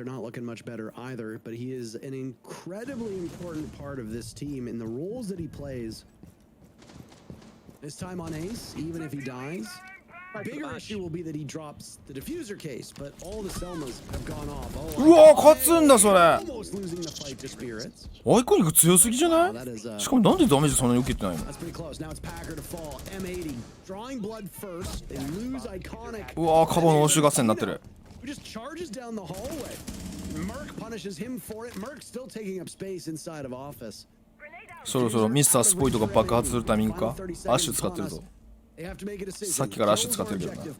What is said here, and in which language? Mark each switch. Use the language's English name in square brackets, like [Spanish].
[English] They're not looking much better either. But he is an incredibly important part of this team in the roles that he plays. This time on Ace, even if he dies. Bigger issue will be that he drops the diffuser case, but all the Selmas have gone off. [Japanese] うわ勝つんだそれ。アイ [English] Almost losing the fight to Spirits. [Japanese] コニック強すぎじゃない？しかもなんでダメージそんなに受けてないの？ [English] That's pretty close. Now it's Packer to fall. M80 drawing blood first. They lose Iconic. [Japanese] うわカバの応酬合戦になってる。 [English] Who just charges down the hallway. Merc punishes him for it. Merc still taking up space inside of office. [Japanese] そろそろミスタースポイトが爆発するタイミングか。アッシュ使ってるぞ。さっきからアッシュ使ってるけどな。